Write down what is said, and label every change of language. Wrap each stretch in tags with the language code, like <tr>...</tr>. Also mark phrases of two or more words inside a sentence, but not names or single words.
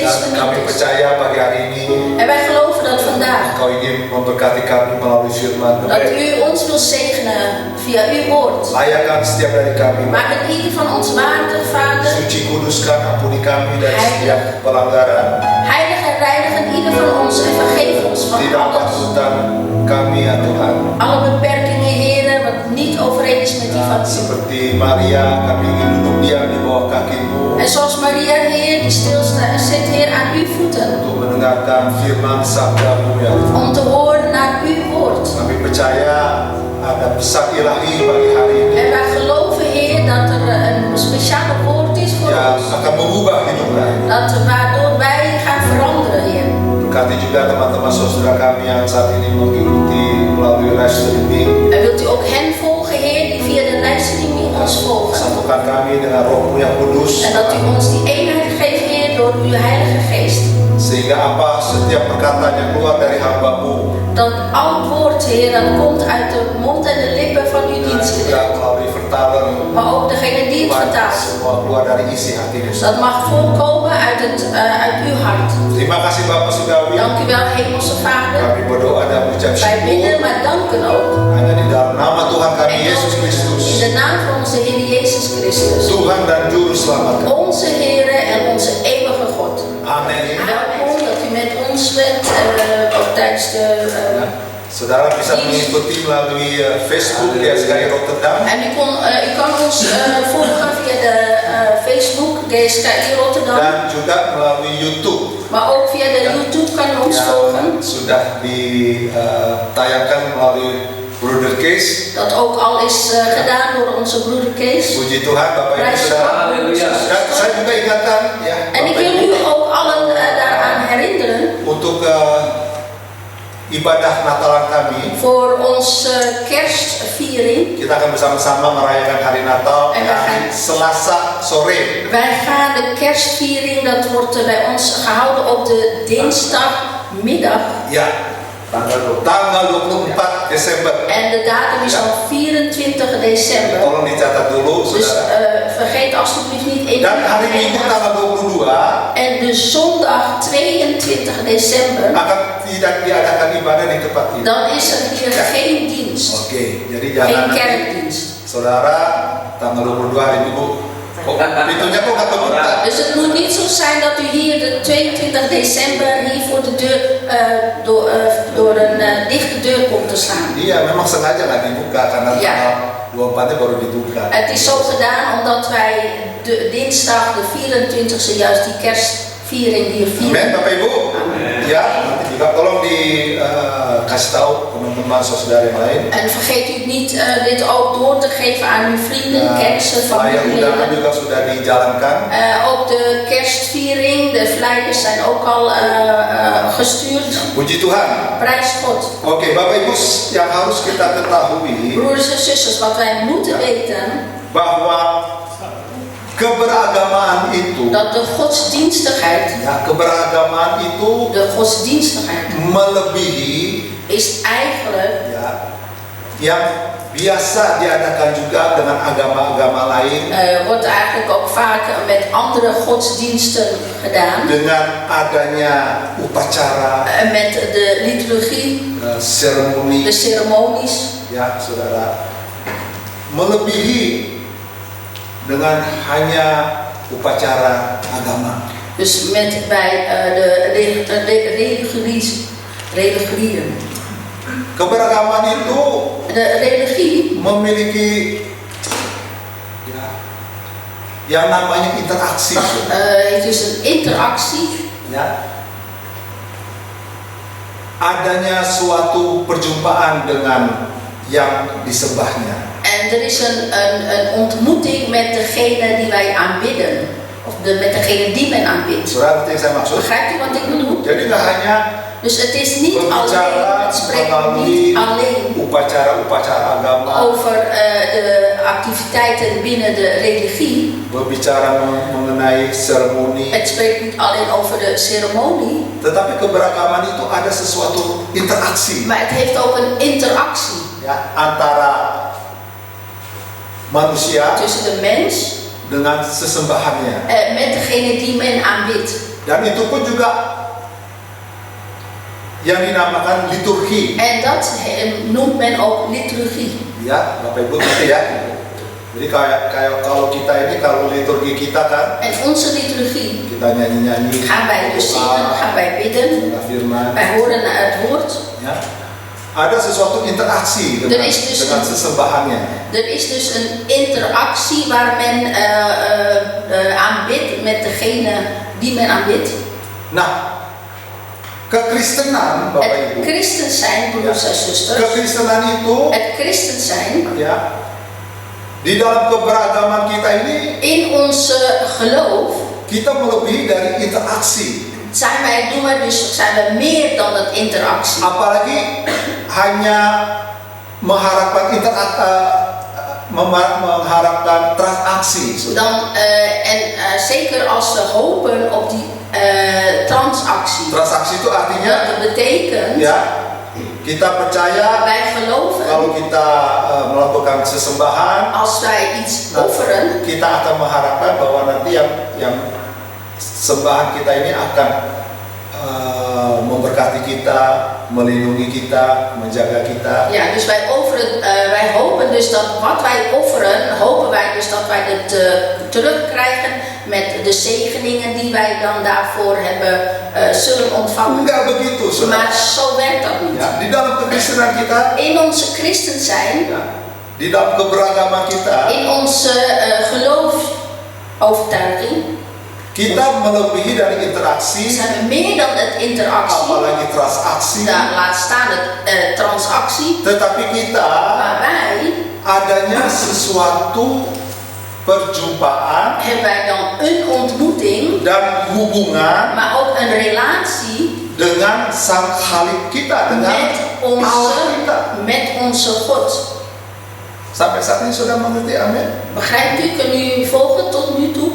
<id>Kami</id> <nl>gemeentes.</nl> <id>percaya pagi hari ini</id> <nl>En wij geloven dat vandaag,</nl> <id>Engkau ingin memberkati kami melalui firman.</id> <nl>dat u ons wil zegenen via uw woord.</nl> <id>Layakan setiap dari kami.</id> <nl>Maak het ieder van ons waardig, Vader.</nl> <id>Suci kuduskan, ampuni kami dari</id> <nl>Heilig.</nl> <id>setiap pelanggaran.</id> <nl>Heilig en reinigen ieder van ons en vergeef ons van</nl> <id>Tidak</id> <nl>alles.</nl> <id>patutan kami ya Tuhan.</id> <nl>Alle beperkingen, heren, wat niet overeen is met die van u.</nl> <id>Seperti Maria, kami ingin duduk diam di bawah kakimu</id> <nl>En zoals Maria, Heer, die stilstaat, zit, Heer, aan uw voeten.</nl> <id>untuk mendengarkan firman sabdamu ya Tuhan.</id> <nl>Om te horen naar uw woord.</nl> <id>Kami percaya ada pesan ilahi bagi hari ini</id> <nl>En wij geloven, Heer, dat er een speciale woord is voor</nl> <id>yang</id> <nl>ons.</nl> <id>akan mengubah hidup kami.</id> <nl>Waardoor wij gaan veranderen, Heer.</nl> <id>Berkati juga teman-teman saudara kami yang saat ini mengikuti melalui</id> <en>live streaming.</en> <nl>En wilt u ook hen volgen, Heer, die via de livestreaming ons volgen.</nl> <id>Satukan kami dengan Roh-Mu yang kudus,</id> <nl>En dat u ons die eenheid geeft, Heer, door uw Heilige Geest.</nl> <id>sehingga apa setiap perkataan yang keluar dari hamba-Mu</id> <nl>Dat al het woord, Heer, dat komt uit de mond en de lippen van uw</nl> <id>dan juga</id> <nl>dienstknecht.</nl> <id>melalui vertaler</id> <nl>Maar ook degene die het</nl> <id>Tuhan,</id> <nl>vertaalt.</nl> <id>semua keluar dari isi hati Yesus.</id> <nl>Dat mag voorkomen uit uw hart.</nl> <id>Terima kasih Bapak Surgawi.</id> <nl>Dank u wel, Hemelse Vader.</nl> <id>Kami berdoa dan mengucap</id> <nl>Wij bidden,</nl> <id>syukur</id> <nl>maar danken ook.</nl> <id>hanya di dalam nama Tuhan kami</id> <nl>En</nl> <id>Yesus</id> <nl>ook</nl> <id>Kristus,</id> <nl>in de naam van onze Heer Jezus Christus.</nl> <id>Tuhan dan Juru Selamat kami.</id> <nl>Onze Heer en onze eeuwige God.</nl> <id>Amin.</id> <nl>Welkom dat u met ons bent, ook tijdens de...</nl> <id>Saudara bisa mengikuti melalui Facebook di SKI Rotterdam</id> <nl>En u kan ons volgen via de Facebook, GSKI Rotterdam.</nl> <id>dan juga melalui YouTube</id> <nl>Maar ook via de YouTube kan u ons volgen.</nl> <id>yang sudah ditayangkan melalui Brother Case.</id> <nl>Dat ook al is gedaan door onze broeder Kees.</nl> <id>Puji Tuhan Bapak Ibu</id> <nl>Prijs</nl> <id>Saudara. Haleluya. Dan saya juga ingatkan ya</id> <nl>En ik</nl> <id>Bapak</id> <nl>wil</nl> <id>Ibu,</id> <nl>u ook allen daaraan herinneren</nl> <id>untuk ibadah Natalan kami.</id> <nl>voor onze kerstviering.</nl> <id>Kita akan bersama-sama merayakan hari Natal</id> <nl>En we</nl> <id>hari</id> <nl>gaan-</nl> <id>Selasa sore.</id> <nl>Wij gaan de kerstviering, dat wordt bij ons gehouden op de dinsdagmiddag.</nl> <id>Ya, tanggal 24 Desember.</id> <nl>En de datum is al 24 december.</nl> <id>Tolong dicatat dulu,</id> <nl>Dus</nl> <id>saudara.</id> <nl>vergeet alsjeblieft niet één</nl> <id>Dan hari Minggu tanggal 22</id> <nl>En de zondag 22 december,</nl> <id>akan tidak diadakan ibadah di tempat ini.</id> <nl>dan is er hier geen dienst.</nl> <id>Oke, jadi</id> <nl>Geen</nl> <id>jangan nanti,</id> <nl>kerkdienst.</nl> <id>saudara, tanggal 22 hari Minggu, kok pintunya kok nggak kebuka?</id> <nl>Dus het moet niet zo zijn dat u hier de 22 december hier voor de deur door een dichte deur komt te staan.</nl> <id>Iya, memang sengaja nggak dibuka karena</id> <nl>Ya.</nl> <id>tanggal 24-nya baru dibuka.</id> <nl>Het is zo gedaan omdat wij dinsdag de 24e juist die kerstviering hier</nl> <id>Amin,</id> <nl>vieren.</nl> <id>Bapak Ibu. Ya, nanti juga tolong dikasih tahu teman-teman saudara yang lain.</id> <nl>En vergeet u niet dit ook door te geven aan uw vrienden, kennissen,</nl> <id>Flyer undangan</id> <nl>familieleden.</nl> <id>juga sudah dijalankan.</id> <nl>Ook de kerstviering, de flyers zijn ook al gestuurd.</nl> <id>Puji Tuhan.</id> <nl>Prijs God.</nl> <id>Oke, Bapak Ibu yang harus kita ketahui</id> <nl>Broeders en zusters, wat wij moeten weten,</nl> <id>bahwa keberagamaan itu,</id> <nl>dat de godsdienstigheid,</nl> <id>ya, keberagamaan itu</id> <nl>de godsdienstigheid</nl> <id>melebihi</id> <nl>is eigenlijk</nl> <id>ya yang biasa diadakan juga dengan agama-agama lain</id> <nl>wordt eigenlijk ook vaak met andere godsdiensten gedaan.</nl> <id>dengan adanya upacara,</id> <nl>Met de liturgie,</nl> <id>seremoni,</id> <nl>de ceremonies.</nl> <id>ya saudara, melebihi dengan hanya upacara agama.</id> <nl>Dus met bij de religiën.</nl> <id>Keberagaman itu</id> <nl>De religie</nl> <id>memiliki ya, yang namanya interaksi,</id> <nl>heeft dus een interactie.</nl> <id>ya. Adanya suatu perjumpaan dengan yang disembahnya.</id> <nl>En er is een ontmoeting met degene die wij aanbidden. Of met degene die men aanbidt.</nl> <id>Saudara ngerti yang saya maksud?</id> <nl>Begrijpt u wat ik bedoel?</nl> <id>Jadi nggak hanya</id> <nl>Dus het is niet alleen,</nl> <id>berbicara</id> <nl>het spreekt</nl> <id>melalui</id> <nl>niet alleen</nl> <id>upacara-upacara agama,</id> <nl>over de activiteiten binnen de religie.</nl> <id>berbicara mengenai seremoni,</id> <nl>Het spreekt niet alleen over de ceremonie,</nl> <id>tetapi keberagaman itu ada sesuatu interaksi,</id> <nl>maar het heeft ook een interactie</nl> <id>ya, antara manusia</id> <nl>tussen de mens</nl> <id>dengan sesembahannya.</id> <nl>met degene die men aanbidt.</nl> <id>Dan itu pun juga yang dinamakan liturgi.</id> <nl>En dat noemt men ook liturgie.</nl> <id>Ya, Bapak Ibu ngerti ya. Jadi kayak kalau kita ini, kalau liturgi kita kan,</id> <nl>En onze liturgie</nl> <id>kita nyanyi-nyanyi,</id> <nl>gaan wij dus zingen, gaan wij bidden,</nl> <id>dengar firman,</id> <nl>wij horen naar het woord.</nl> <id>ya. Ada sesuatu interaksi dengan,</id> <nl>Er is dus</nl> <id>dengan</id> <nl>een-</nl> <id>sesembahannya.</id> <nl>Er is dus een interactie waar men aanbidt met degene die men aanbidt.</nl> <id>Nah, kekristenan, Bapak</id> <nl>Het</nl> <id>Ibu,</id> <nl>christen zijn, broeders en zusters,</nl> <id>kekristenan itu,</id> <nl>het christen zijn,</nl> <id>ya, di dalam keberagaman kita ini,</id> <nl>in onze geloof</nl> <id>kita melebihi dari interaksi.</id> <nl>zijn we meer dan het interactie.</nl> <id>Apalagi hanya mengharapkan mengharapkan transaksi.</id> <nl>Zeker als we hopen op die transactie.</nl> <id>Transaksi itu artinya,</id> <nl>Dat betekent,</nl> <id>ya, kita percaya</id> <nl>wij geloven,</nl> <id>kalau kita melakukan sesembahan,</id> <nl>als wij iets offeren,</nl> <id>kita akan mengharapkan bahwa nanti yang sembahan kita ini akan memberkati kita, melindungi kita, menjaga kita.</id> <nl>ja, dus wij hopen dus dat wat wij offeren, hopen wij dus dat wij het terugkrijgen met de zegeningen die wij dan daarvoor zullen ontvangen.</nl> <id>Enggak begitu, saudara.</id> <nl>Maar zo werkt dat niet.</nl> <id>Ya, di dalam kekristenan kita,</id> <nl>In onze christen zijn,</nl> <id>ya, di dalam keberagaman kita,</id> <nl>in onze geloofsovertuiging,</nl> <id>kita melebihi dari interaksi,</id> <nl>zijn we meer dan het interactie,</nl> <id>apalagi transaksi.</id> <nl>laat staan het transactie,</nl> <id>Tetapi kita</id> <nl>maar wij</nl> <id>adanya sesuatu perjumpaan</id> <nl>hebben wij dan een ontmoeting,</nl> <id>dan hubungan</id> <nl>maar ook een relatie</nl> <id>dengan sang Khalik kita, dengan Allah kita.</id> <nl>met onze God.</nl> <id>Sampai saat ini sudah mengerti, amin?</id> <nl>Begrijpt u? Kunnen u volgen tot nu toe?</nl>